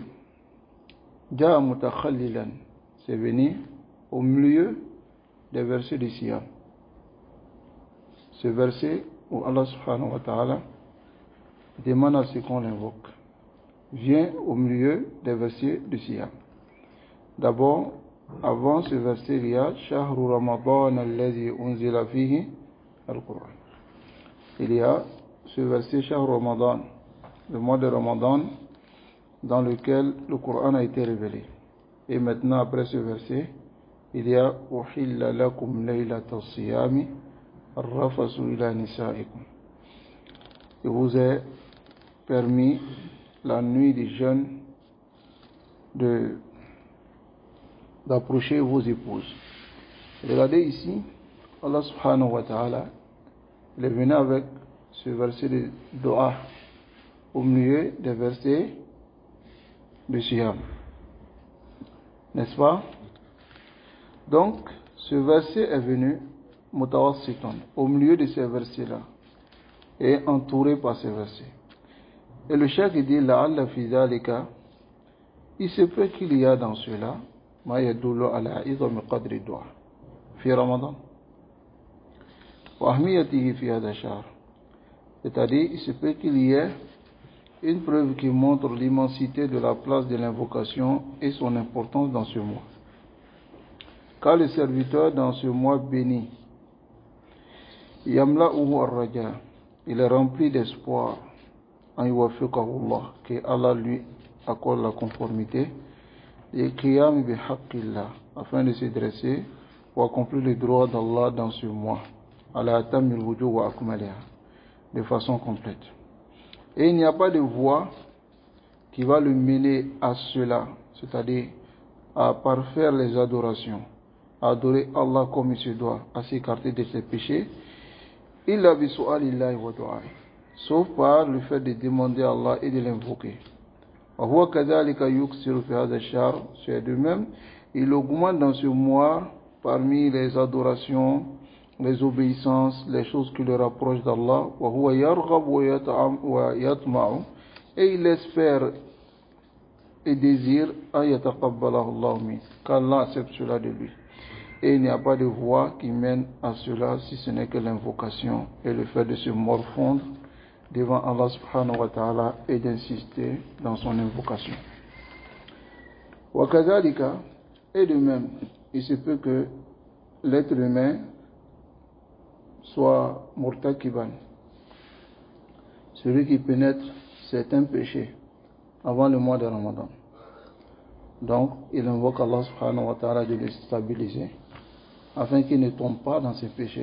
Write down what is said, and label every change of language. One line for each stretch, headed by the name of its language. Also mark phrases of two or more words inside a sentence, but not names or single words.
Arabic: جاء متخللا,
French: c'est venu au milieu des versets du Siyam. Ce verset où Allah
Arabic: سبحانه وتعالى
French: demande à ce qu'on l'invoque vient au milieu des versets du Siyam. D'abord, avant ce verset, il y a
Arabic: شهر رمضان الذي أنزل فيه القرآن.
French: Il y a ce verset
Arabic: شهر رمضان,
French: le mois de Ramadan, dans lequel le Coran a été révélé. Et maintenant, après ce verset, il y a
Arabic: أحل لكم ليلة الصيام الرفث إلى نسائكم.
French: il vous est permis la nuit du jeûne d'approcher vos épouses. Regardez ici, Allah
Arabic: سبحانه وتعالى,
French: il est venu avec ce verset de Dua au milieu des versets de Siyam. N'est-ce pas? Donc, ce verset est venu mutawassitan, au milieu de ces versets-là, et entouré par ces versets. Et le cheikh dit,
Arabic: لعل في ذلك,
French: il se peut qu'il y a dans cela,
Arabic: ما يدل على عظم قدر الدعاء، في رمضان، وأهميته في هذا الشهر.
French: C'est-à-dire, il se peut qu'il y ait une preuve qui montre l'immensité de la place de l'invocation et son importance dans ce mois. Car le serviteur dans ce mois béni,
Arabic: يملؤه الرجاء,
French: il est rempli d'espoir,
Arabic: أن يوفقه الله,
French: que Allah lui accorde la conformité, et
Arabic: قيام بحق الله,
French: afin de se dresser pour accomplir les droits d'Allah dans ce mois,
Arabic: على أتم الوجوه وأكملها,
French: de façon complète. Et il n'y a pas de voie qui va le mener à cela, c'est-à-dire à parfaire les adorations, à adorer Allah comme il se doit, à s'écarter de ses péchés,
Arabic: إلا بسؤال الله والدعاء,
French: sauf par le fait de demander à Allah et de l'invoquer.
Arabic: وهو كذلك يكثر في هذا الشهر,
French: c'est de même, il augmente dans ce mois parmi les adorations, les obéissances, les choses qui le rapprochent d'Allah,
Arabic: وهو يرغب ويطمع,
French: et il espère et désire
Arabic: أن يتقبله الله من,
French: qu'Allah accepte cela de lui. Et il n'y a pas de voie qui mène à cela si ce n'est que l'invocation et le fait de se morfondre devant Allah
Arabic: سبحانه وتعالى
French: et d'insister dans son invocation.
Arabic: وكذلك,
French: et de même, il se peut que l'être humain soit murtakiban, celui qui pénètre certains péchés avant le mois de Ramadan. Donc, il invoque Allah
Arabic: سبحانه وتعالى
French: de le stabiliser afin qu'il ne tombe pas dans ses péchés.